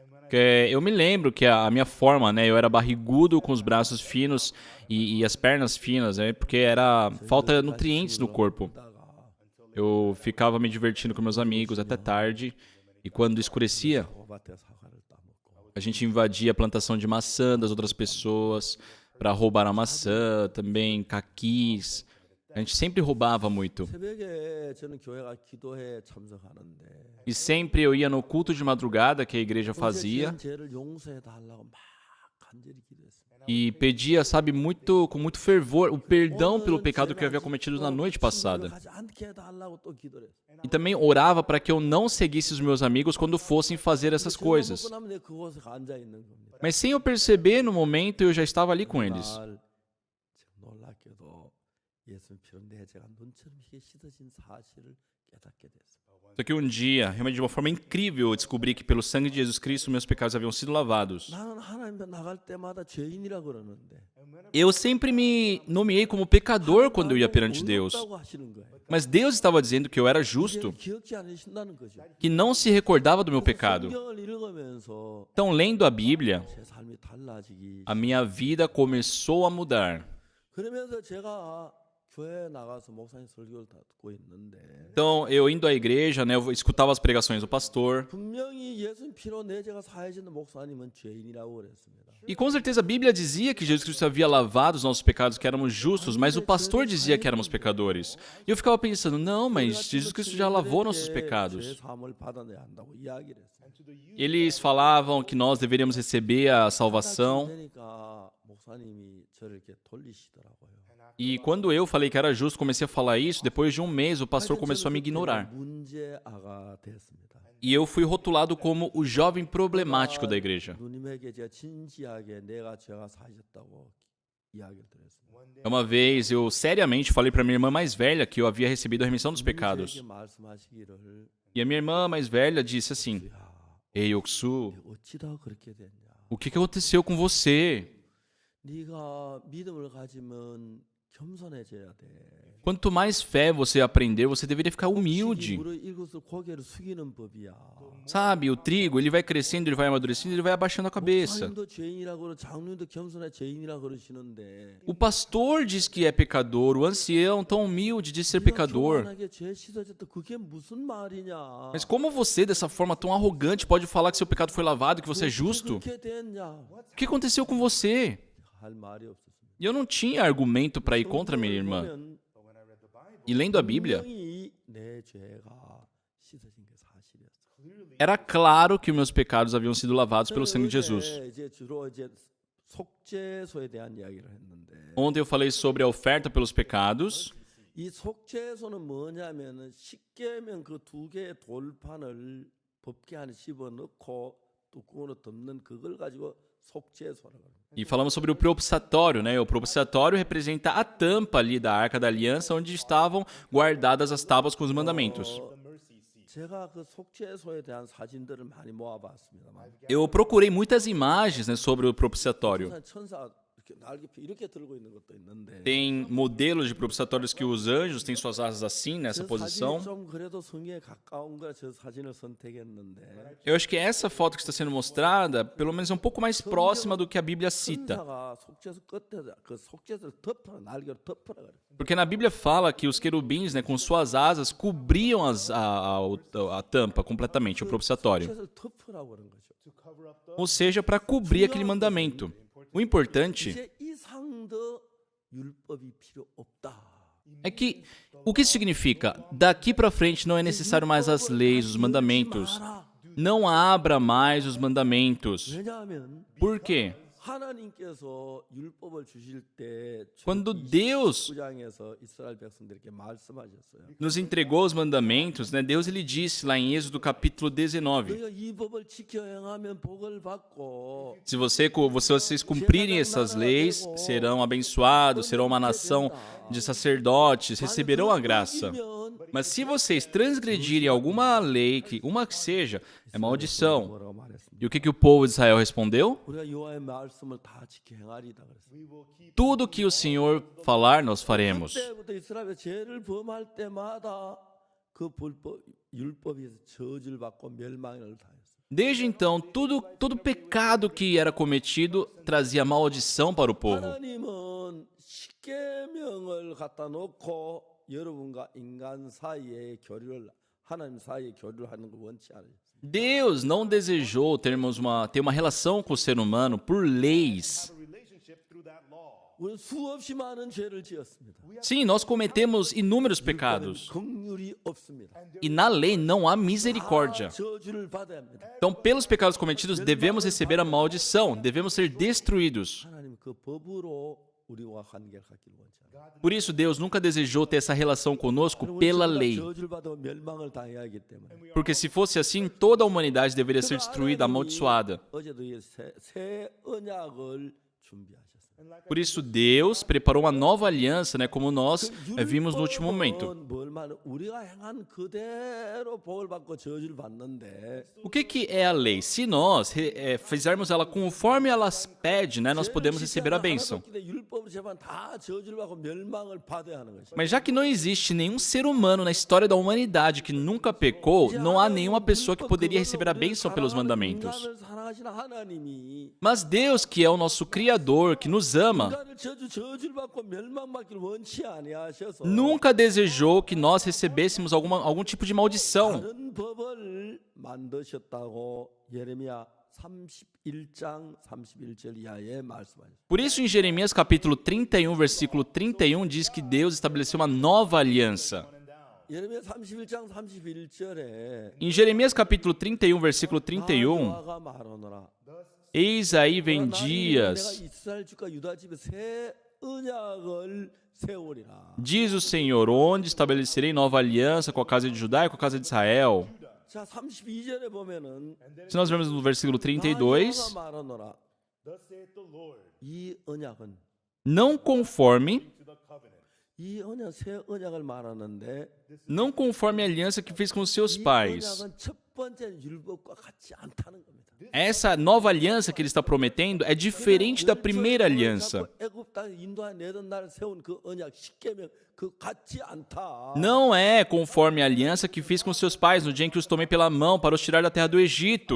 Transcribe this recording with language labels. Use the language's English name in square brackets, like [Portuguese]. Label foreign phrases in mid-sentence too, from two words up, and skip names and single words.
[Portuguese] Eu me lembro que a minha forma, né, eu era barrigudo com os braços finos e as pernas finas, né, porque era falta de nutrientes no corpo. Eu ficava me divertindo com meus amigos até tarde e quando escurecia, [Korean] 밭에 사과를 따먹고 [Portuguese] a gente invadia a plantação de maçã das outras pessoas para roubar a maçã, também caquis. A gente sempre roubava muito. [Korean] 새벽에 저는 교회가 기도회에 참석하는데 [Portuguese] E sempre eu ia no culto de madrugada que a igreja fazia [Korean] 죄를 용서해 달라고 막 간절히 기도했습니다. [Portuguese] e pedia, sabe, com muito fervor o perdão pelo pecado que eu havia cometido na noite passada. [Korean] 가지 않게 해달라고 또 기도를 했어요. [Portuguese] E também orava para que eu não seguisse os meus amigos quando fossem fazer essas coisas. [Korean] 먹고 나면 내가 그곳에 앉아 있는 겁니다. [Portuguese] Mas sem eu perceber, no momento eu já estava ali com eles. [Korean] 날 놀랍게도 예수님 피로 내 죄가 눈처럼 희게 씻어진 사실을 깨닫게 됐습니다. [Portuguese] Só que um dia, realmente de uma forma incrível, eu descobri que pelo sangue de Jesus Cristo meus pecados haviam sido lavados. [Korean] 나는 하나님 앞에 나갈 때마다 죄인이라 그러는데 [Portuguese] Eu sempre me nomeei como pecador quando eu ia perante Deus. [Korean] 없다고 하시는 거예요. [Portuguese] Mas Deus estava dizendo que eu era justo, [Korean] 기억지 않으신다는 거죠. [Portuguese] que não se recordava do meu pecado. [Korean] 성경을 읽으면서 [Portuguese] Então, lendo a Bíblia, [Korean] 제 삶이 달라지기. [Portuguese] a minha vida começou a mudar. [Korean] 그러면서 제가 교회에 나가서 목사님 설교를 듣고 있는데 [Portuguese] Então, eu indo à igreja, né, eu escutava as pregações do pastor. [Korean] 분명히 예수님 피로 내 죄가 사해지는 목사님은 죄인이라고 그랬습니다. [Portuguese] E com certeza a Bíblia dizia que Jesus Cristo havia lavado os nossos pecados, que éramos justos, mas o pastor dizia que éramos pecadores. E eu ficava pensando, não, mas Jesus Cristo já lavou nossos 죄 pecados. [Korean] 사함을 받아내야 한다고 이야기를 했어요. [Portuguese] Eles falavam que nós deveríamos receber a salvação. [Korean] 그러니까 목사님이 저를 이렇게 돌리시더라고요. [Portuguese] E quando eu falei que era justo, comecei a falar isso, depois de um mês o pastor começou a me ignorar. [Korean] 문제아가 됐습니다. [Portuguese] E eu fui rotulado como o jovem problemático da igreja. [Korean] 누님에게 제가 진지하게 내가 죄가 사해졌다고 이야기를 드렸습니다. [Portuguese] Uma vez eu seriamente falei para minha irmã mais velha que eu havia recebido a remissão dos pecados. [Korean] 누님에게 말씀하시기를 [Portuguese] E a minha irmã mais velha disse assim: [Korean] 야, [Portuguese] Ei, Oksu, [Korean] 어찌다 그렇게 됐냐? [Portuguese] o que aconteceu com você? [Korean] 네가 믿음을 가지면 겸손해져야 돼. [Portuguese] Quanto mais fé você aprender, você deveria ficar humilde. [Korean] 물을 익어서 고개를 숙이는 법이야. [Portuguese] Sabe, o trigo, ele vai crescendo, ele vai amadurecendo, ele vai abaixando a cabeça. [Korean] 목사님도 죄인이라고 그러, 장로님도 겸손해 죄인이라고 그러시는데 [Portuguese] O pastor diz que é pecador, o ancião tão humilde diz ser pecador. [Korean] 교만하게 죄 씻어졌다. 그게 무슨 말이냐? [Portuguese] Mas como você, dessa forma tão arrogante, pode falar que seu pecado foi lavado, que você é justo? [Korean] 그렇게 됐냐? [Portuguese] O que aconteceu com você? [Korean] 할 말이 없었습니다. [Portuguese] E eu não tinha argumento para ir contra minha irmã. E lendo a Bíblia, [Korean] 분명히 내 죄가 씻어진 게 사실이었어. [Portuguese] era claro que meus pecados haviam sido lavados pelo sangue de Jesus. [Korean] 이제 주로 이제 속죄소에 대한 이야기를 했는데 [Portuguese] Ontem eu falei sobre a oferta pelos pecados. [Korean] 이 속죄소는 뭐냐면은 십계명 그 두 개의 돌판을 법궤 안에 집어 넣고 뚜껑으로 덮는 그걸 가지고 속죄소라고 합니다. [Portuguese] E falamos sobre o propiciatório, né? O propiciatório representa a tampa ali da Arca da Aliança, onde estavam guardadas as tábuas com os mandamentos. [Korean] 제가 그 속죄소에 대한 사진들을 많이 모아봤습니다만 [Portuguese] Eu procurei muitas imagens, né, sobre o propiciatório. [Korean] 천사가 이렇게 날개표 이렇게 들고 있는 것도 있는데 [Portuguese] Tem modelos de propiciatórios que os anjos têm suas asas assim, nessa 저 posição. [Korean] 사진이 좀 그래도 성경에 가까운 거라 저 사진을 선택했는데 [Portuguese] Eu acho que essa foto que está sendo mostrada, pelo menos é um pouco mais próxima do que a Bíblia cita. [Korean] 천사가 속죄소 끝에 그 속죄소를 덮어 날개로 덮으라 그래. [Portuguese] Porque na Bíblia fala que os querubins, né, com suas asas, cobriam a tampa completamente, o propiciatório. [Korean] 속죄소를 덮으라고 그런 거죠. [Portuguese] Ou seja, para cobrir aquele mandamento. O importante [Korean] 이제 이상 더 율법이 필요 없다. [Portuguese] é que o que isso significa? Daqui para frente não é necessário mais as leis, os mandamentos. Não abra mais os mandamentos. [Korean] 왜냐하면 [Portuguese] Por quê? [Korean] 하나님께서 율법을 주실 때 [Portuguese] Quando Deus [Korean] 9장에서 이스라엘 백성들에게 말씀하셨어요. [Portuguese] nos entregou os mandamentos, né? Deus ele disse lá em Êxodo capítulo 19. [Korean] 너희가 이 법을 지켜 행하면 복을 받고 [Portuguese] Se vocês cumprirem essas leis, serão abençoados, serão uma nação de sacerdotes, receberão a graça. Mas se vocês transgredirem alguma lei, uma que seja, é maldição. [Korean] 뭐라고 말했습니다. [Portuguese] E o que o povo de Israel respondeu? [Korean] 우리가 여호와의 말씀을 다 지켜 행하리다 그랬어요. [Portuguese] Tudo que o Senhor falar, nós faremos. [Korean] 그때부터 이스라엘이 죄를 범할 때마다 그 율법에서 저주를 받고 멸망을 당했어요. [Portuguese] Desde então, todo pecado que era cometido trazia maldição para o povo. [Korean] 하나님은 십계명을 갖다 놓고 여러분과 인간 사이의 교류를 하나님 사이의 교류를 하는 걸 원치 않아요. [Portuguese] Deus não desejou ter uma relação com o ser humano por leis. [Korean] 우리는 수없이 많은 죄를 지었습니다. [Portuguese] Sim, nós cometemos inúmeros pecados. [Korean] 긍휼이 없습니다. [Portuguese] E na lei não há misericórdia. [Korean] 저주를 받아야 합니다. [Portuguese] Então, pelos pecados cometidos, devemos receber a maldição, devemos ser destruídos. [Korean] 하나님 그 법으로 우리와 관계를 갖기를 원치 않아요. [Portuguese] Por isso, Deus nunca desejou ter essa relação conosco pela lei. [Korean] 저주를 받아 멸망을 당해야 하기 때문에. [Portuguese] Porque se fosse assim, toda a humanidade deveria ser destruída, amaldiçoada. [Korean] 어제도 새 언약을 준비하셨어요. [Portuguese] Por isso, Deus preparou uma nova aliança, né, como nós vimos no último momento. [Korean] 뭘 말은 우리가 행한 그대로 복을 받고 저주를 받는데 [Portuguese] O que é a lei? Se nós fizermos ela conforme ela pede, né, nós podemos receber a bênção. [Korean] 율법을 제반 다 저주를 받고 멸망을 받아야 하는 것이. [Portuguese] Mas já que não existe nenhum ser humano na história da humanidade que nunca pecou, não há nenhuma pessoa que poderia receber a bênção pelos mandamentos. [Korean] 인간을 사랑하시는 하나님이 [Portuguese] Mas Deus, que é o nosso Criador, que nos ama, [Korean] 인간을 저주를 받고 멸망받기를 원치 아니하셔서 [Portuguese] nunca desejou que nós recebêssemos algum tipo de maldição. [Korean] 다른 법을 만드셨다고 예레미야 31장 31절 이하에 말씀하셨습니다. [Portuguese] Por isso, em Jeremias capítulo 31, versículo 31, diz que Deus estabeleceu uma nova aliança. [Korean] 예레미야 31장 31절에 [Portuguese] Em Jeremias capítulo 31, versículo 31, [Korean] 여호와가 말하노라 [Portuguese] eis aí vem 내가 dias, [Korean] 이스라엘 집과 유다 집에 새 언약을 세우리라. [Portuguese] diz o Senhor, onde estabelecerei nova aliança com a casa de Judá e com a casa de Israel. [Korean] 자 32절에 보면은 [Portuguese] Se nós vemos no versículo 32, [Korean] 여호와가 말하노라 이 언약은 [Portuguese] não conforme [Korean] 이 언약 새 언약을 말하는데 [Portuguese] não conforme a aliança que fez com os seus 이 pais. [Korean] 언약은 첫 번째 율법과 같지 않다는 겁니다. [Portuguese] Essa nova aliança que ele está prometendo é diferente da primeira aliança. [Korean] 애굽 땅에 인도하내던 날 세운 그 언약 십계명 그 같지 않다. [Portuguese] Não é conforme a aliança que fiz com seus pais no dia em que os tomei pela mão para os tirar da terra do Egito.